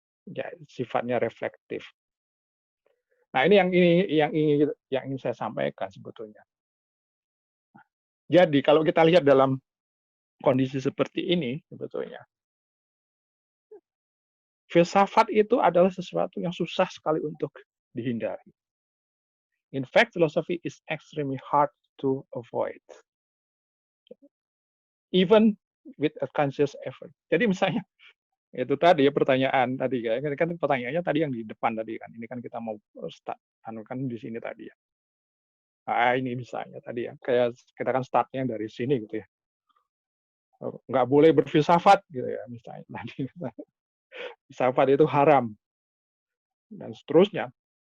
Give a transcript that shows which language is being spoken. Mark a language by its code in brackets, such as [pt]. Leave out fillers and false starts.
[id] Ya sifatnya reflektif. Nah, ini yang ingin saya sampaikan sebetulnya. Jadi kalau kita lihat dalam kondisi seperti ini sebetulnya filsafat itu adalah sesuatu yang susah sekali untuk dihindari. [en] In fact, philosophy is extremely hard to avoid, even with a conscious effort. [id] Jadi misalnya itu tadi ya pertanyaan tadi kan pertanyaannya tadi yang di depan tadi kan. Ini kan kita mau start kan di sini tadi ya. Ini misalnya tadi ya, kayak kita kan startnya dari sini gitu ya. Nggak boleh berfilsafat gitu ya misalnya tadi. Filsafat itu haram dan seterusnya.